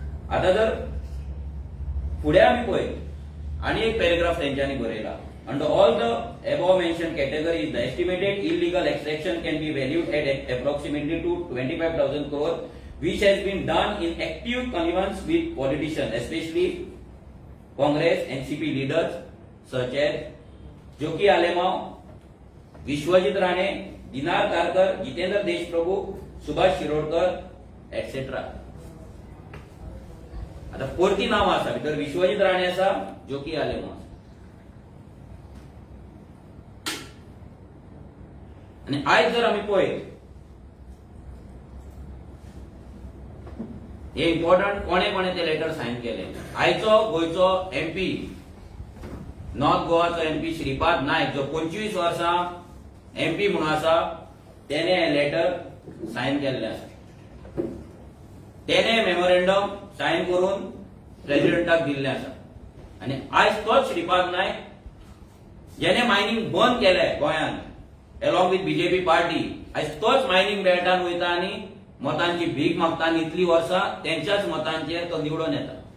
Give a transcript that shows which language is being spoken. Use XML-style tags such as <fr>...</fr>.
<gom>आता जर फुडें आमी पळय आनी एक पॅरेग्राफ तेंच्यांनी बरयला.</gom> <en>Under all the above mentioned categories, the estimated illegal extraction can be valued at approximately to 25,000 crore, which has been done in active connivance with politicians, especially Congress NCP leaders such as Joaquim Alemao, Vishwajit Rane, Dinar Karkar, Jitendra Deshprabhu, Subhash Shirodkar etcetera.</en> <gom>आता परती नाव आसा भितर विश्वजित राणे आसा, जोकी आलेमाव आसा. आणि आयज जर आमी पळय हे इम्पॉर्टंट कोणे कोणे ते लेटर साइन केले. आयचो गोयचो MP north गोवाचो MP Shripad Naik जो 25 वर्सां MP म्हणून आसा, तेने हे लेटर साइन केल्ले आसा. तेने मेमोरेंडम साइन करून प्रेसिडेंटाक दिल्ले आसा. आणि आयज तोच श्रीपाद नायक जेने मायनिंग बंद केले गोंयान</gom> <en>along with</en> <gom>बीजेपी पार्टी, आयज तोच मायनिंग बेल्टान वयता आणि मतांची भीक मागता आणि इतली वर्सां तेंच्याच मतांचेर तो निवडून येता.</gom>